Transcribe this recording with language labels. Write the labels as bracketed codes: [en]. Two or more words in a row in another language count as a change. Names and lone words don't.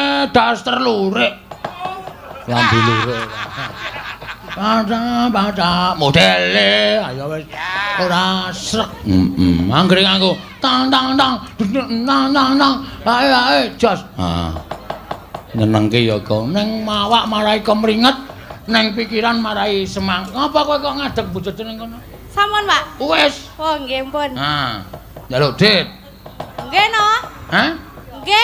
[jv] daster lurik. Lambi lurik. Baca modele ayo wis ora srek. Anggere nganggo tang tang tang nang nang nang. Ae jos. Ha. Nyenengke ya kok ning mawak marai kemringet, ning pikiran marai semangat. Ngapa kowe kok ngadeg bojomu ning kono? Sampun, Pak. Wis. Oh, nggih pun. Ha. Njaluk dit. Nggih, no. Hah? Nggih.